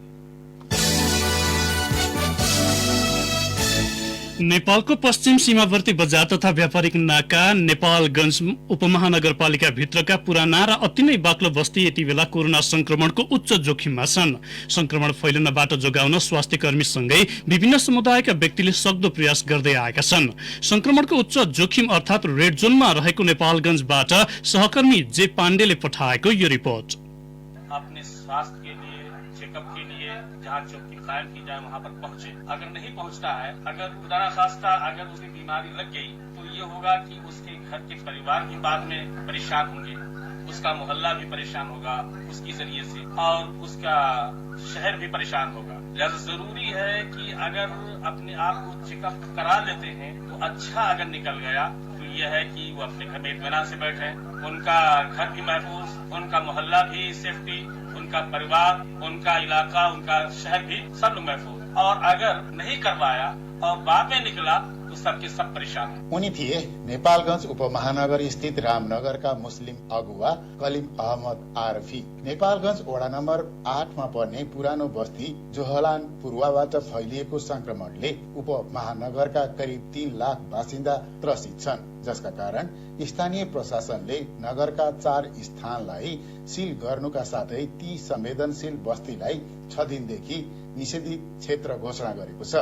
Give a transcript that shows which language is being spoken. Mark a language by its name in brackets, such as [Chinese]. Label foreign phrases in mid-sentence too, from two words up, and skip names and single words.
[Nepali] नेपालको पश्चिम सीमावर्ती बजार तथा व्यापारिक नाका नेपालगञ्ज उपमहानगरपालिका भित्रका पुराना र अति नै बाक्लो बस्ती यति बेला कोरोना संक्रमणको उच्च जोखिममा छन्। संक्रमण फैलनबाट जोगाउन स्वास्थ्य कर्मीसँगै विभिन्न समुदायका व्यक्तिले सक्दो प्रयास गर्दै आएका छन्। संक्रमणको उच्च जोखिम अर्थात रेड जोनमा रहेको नेपालगञ्जबाट सहकर्मी जे पाण्डेले पठाएको यो रिपोर्ट। [Hindi] अपने स्वास्थ्य के लिए, चेकअप के लिए जहाँ चौकी कायम की जाए वहाँ पर पहुँचे। अगर नहीं पहुँचता है, अगर खुदा खास्ता अगर उसकी बीमारी लग गई तो ये होगा कि उसके घर के परिवार भी बाद में परेशान होंगे, उसका मोहल्ला भी परेशान होगा उसकी जरिए से, और उसका शहर भी परेशान होगा। लिहाजा जरूरी है कि अगर अपने आप को चेकअप करा लेते हैं तो अच्छा अगर निकल गया तो यह है कि वो अपने घर में इत्मीनान से बैठे, उनका घर भी महफूज, उनका मोहल्ला भी सेफ्टी, उनका परिवार, उनका इलाका, उनका शहर भी सब लोग महफूज। और अगर नहीं करवाया और बाद में निकला तो सबके सब परेशान। [Nepali] उनी थिए नेपालगञ्ज उपमहानगर स्थित रामनगरका मुस्लिम अगुवा कलिम अहमद आरफी। नेपालगञ्ज वडा नम्बर 8 मा पर्ने पुरानो बस्ती जोहलान पूर्वबाट फैलिएको संक्रमणले उपमहानगरका करिब 3 लाख बासिन्दा त्रसित छन्, जसका कारण स्थानीय प्रशासनले नगरका 4 स्थानलाई सील गर्नुका साथै ती संवेदनशील बस्तीलाई 6 दिनदेखि निषेधित क्षेत्र घोषणा गरेको छ।